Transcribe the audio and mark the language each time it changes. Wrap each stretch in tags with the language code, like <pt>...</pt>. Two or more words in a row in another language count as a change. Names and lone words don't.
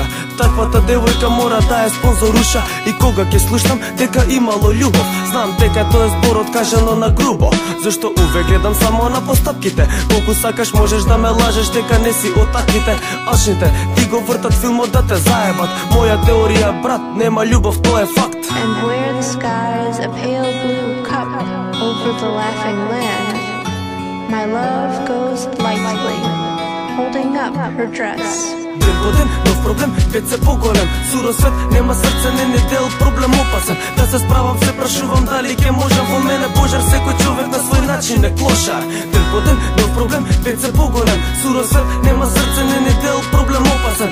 <mk>Таквата девојка мора да е спонзоруша. И кога ќе слушнам дека имало љубов, знам дека тоа е зборот кажано на грубо. Зашто увек гледам само на постапките, колку сакаш можеш да ме лажеш дека не си од таквите. Алчните ти го вртат филмот да те заебат. Моја теорија, брат, нема љубов, тоа е факт.</mk> <en>And where the sky is a pale blue cup over the laughing land, my love goes lightly, holding up her dress.</en> <mk>Ден по ден, нов проблем, веќе се поголем. Суро свет, нема срце, не дел, проблем опасен. Да се справам, се прашувам дали ќе можам. Во мене пожар, секој човек на свој начин е клошар. Ден по ден, нов проблем, веќе се поголем. Суро свет, нема срце, не дел, проблем опасен.</mk>